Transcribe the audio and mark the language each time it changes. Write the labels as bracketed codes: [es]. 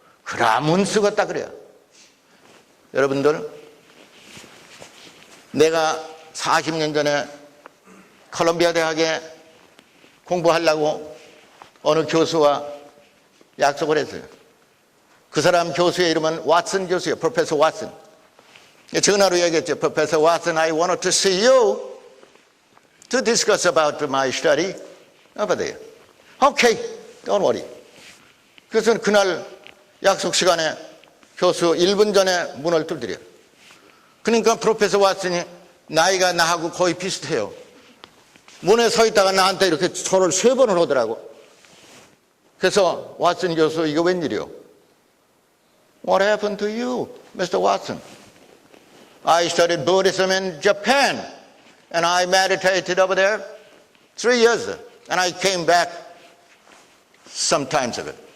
[ko] 그라면 쓰겄다 그래요. 여러분들, 내가 40년 전에 콜롬비아 대학에 공부하려고 어느 교수와 약속을 했어요. 그 사람 교수의 이름은 왓슨 교수예요. 프로페서 왓슨. 전화로 얘기했죠. [en] 프로페서 왓슨, I wanted to see you to discuss about my study over there. Okay, don't worry. [ko] 그래서 그날 약속 시간에 교수 1분 전에 문을 두드려요. 그러니까 프로페서 왓슨이 나이가 나하고 거의 비슷해요. 문에 서 있다가 나한테 이렇게 손을 3번을 하더라고. 그래서 왓슨 교수, 이거 웬일이요? [en] What happened to you, Mr. Watson? I studied Buddhism in Japan and I meditated over there 3 years and I came back some times ago.